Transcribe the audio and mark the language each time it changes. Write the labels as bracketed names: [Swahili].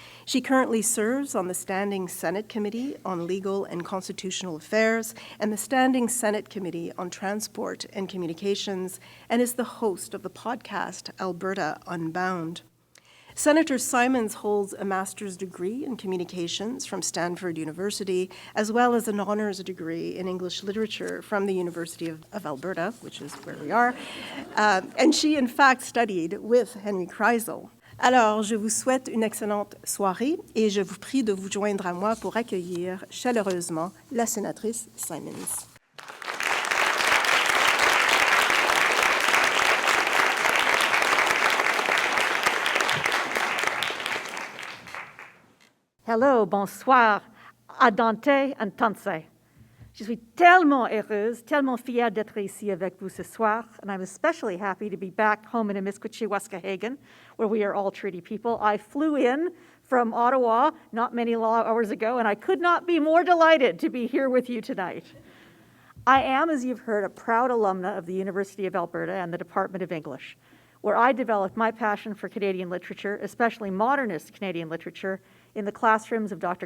[English] She currently serves on the Standing Senate Committee on Legal and Constitutional Affairs and the Standing Senate Committee on Transport and Communications and is the host of the podcast Alberta Unbound. Senator Simons holds a master's degree in communications from Stanford University, as well as an honors degree in English literature from the University of Alberta, which is where we are. And she, in fact, studied with Henry Kreisel. [French] Alors, je vous souhaite une excellente soirée et je vous prie de vous joindre à moi pour accueillir chaleureusement la sénatrice Simons. Hello, bonsoir, adante antanse. Je suis tellement heureuse, tellement fière d'être ici avec vous ce soir, [English] and I'm especially happy to be back home in Amiskwaci, Waskahagan, where we are all treaty people. I flew in from Ottawa not many hours ago, and I could not be more delighted to be here with you tonight. I am, as you've heard, a proud alumna of the University of Alberta and the Department of English, where I developed my passion for Canadian literature, especially modernist Canadian literature, in the classrooms of Dr.